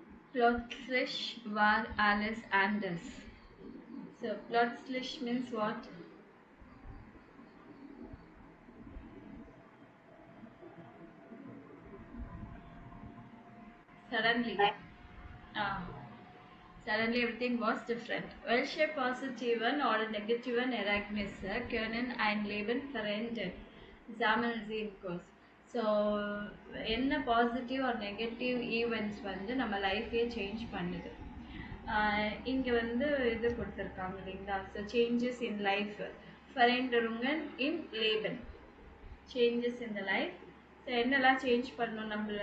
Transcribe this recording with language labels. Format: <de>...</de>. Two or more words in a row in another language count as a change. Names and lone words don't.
<de>Plötzlich war alles anders.</de> <en>So plötzlich means what? Suddenly. Ah. Suddenly everything was different.</en> <de>Welche positiven oder negativen Ereignisse können ein Leben verändern? Sammeln Sie im Kurs.</de> <en>So என்ன positive or negative events</en> <ta>வந்து நம்ம</ta> <en>life change பண்ணுது.</en> <ta>இங்கே வந்து இது கொடுத்துருக்காங்க இல்லைங்களா?</ta> <en>So changes in life</en> <de>Veränderungen im Leben.</de> <en>Changes in the life. So என்னெல்லாம் change</en> <ta>பண்ணணும் நம்மள?</ta>